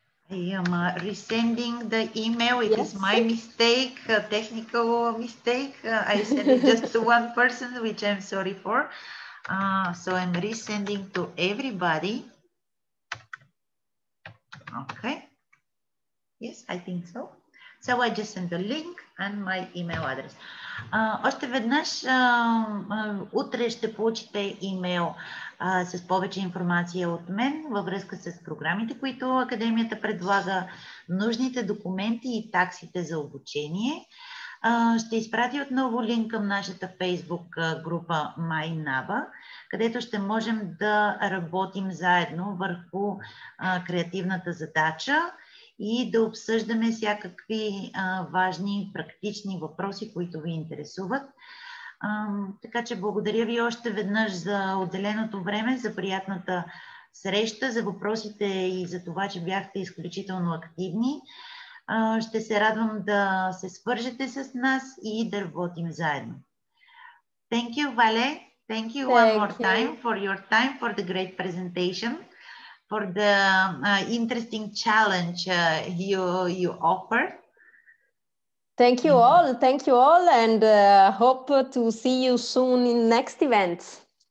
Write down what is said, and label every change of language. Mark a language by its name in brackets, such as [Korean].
[English] I am resending the email. It is my mistake, a technical mistake. I sent it just to one person, which I'm sorry for. So I'm resending to everybody. Okay. Yes, I think so. So I just sent the link and my email address. [Bulgarian] Още веднъж, утре ще получите имейл с повече информация от мен във връзка с програмите, които Академията предлага, нужните документи и таксите за обучение. Ще изпратя отново линк към нашата Facebook група Naba, където ще можем да работим заедно върху креативната задача и да обсъждаме всякакви важни практични въпроси, които ви интересуват. Така че благодаря ви още веднъж за отделеното време, за приятната среща, за въпросите и за това, че бяхте изключително активни. Ще се радвам да се свържете с нас и да работим заедно. [English] Thank you, Vale. Thank you one more time, for the great presentation, for the interesting challenge you offered. Thank you all, and hope to see you soon in next events.